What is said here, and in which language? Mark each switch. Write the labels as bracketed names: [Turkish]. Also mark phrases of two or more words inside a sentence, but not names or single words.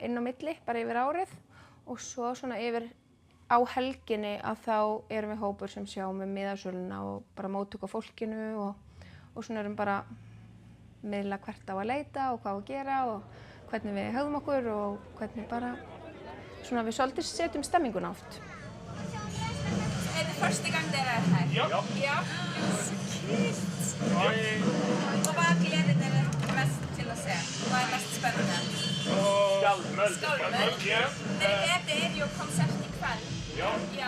[Icelandic] inn á milli, bara yfir árið og svo svona yfir á helginni að þá erum við hópur sem sjáum um miðasöluna og bara móttöku á fólkinu og svona erum bara miðla hvert á að leita og hvað á að gera og hvernig við hegðum okkur og hvernig bara svona við svolítið setjum stemminguna oft. [Norwegian] Er det første gang dere er her? Ja. Ja. Så kult! Og hva gleder dere mest til å se? Hva er mest spennende? Skallmøll. Dere vet det er jo konsert i kveld. Ja.